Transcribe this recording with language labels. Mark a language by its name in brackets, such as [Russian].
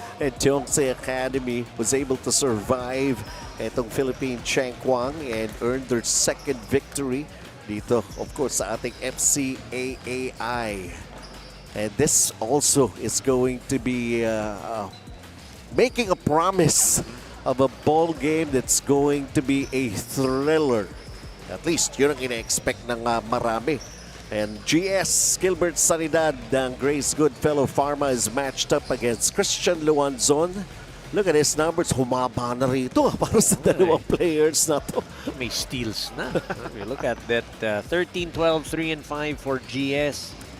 [English] And Tiongse Academy was able to survive itong Philippine Changkwang and earned their second victory [Filipino] dito, of course, sa ating [English] FCAAI. And this also is going to be making a promise of a ball game that's going to be a thriller. [Filipino] At least, yun ang ina-expect ng marami. [English] And GS Gilbert Sanidad ng Grace Goodfellow PHARMA is matched up against Christian Luanzon. Look at his numbers. [Filipino] Humaba na rito para sa dalawang players na to. May steals na. [English] Look at that. 13-12, 3-5 for GS.